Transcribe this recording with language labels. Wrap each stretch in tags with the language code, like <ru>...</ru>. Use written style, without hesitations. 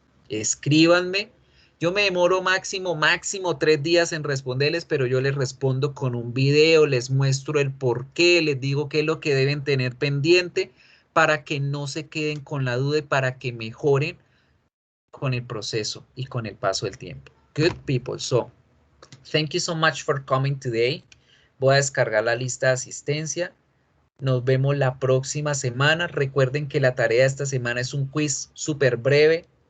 <es>Escríbanme. Yo me demoro máximo 3 días en responderles, pero yo les respondo con un video, les muestro el por qué, les digo qué es lo que deben tener pendiente para que no se queden con la duda y para que mejoren con el proceso y con el paso del tiempo.</es> <en>Good people. So, thank you so much for coming today.</en> <es>Voy a descargar la lista de asistencia. Nos vemos la próxima semana. Recuerden que la tarea de esta semana es un quiz súper breve.</es>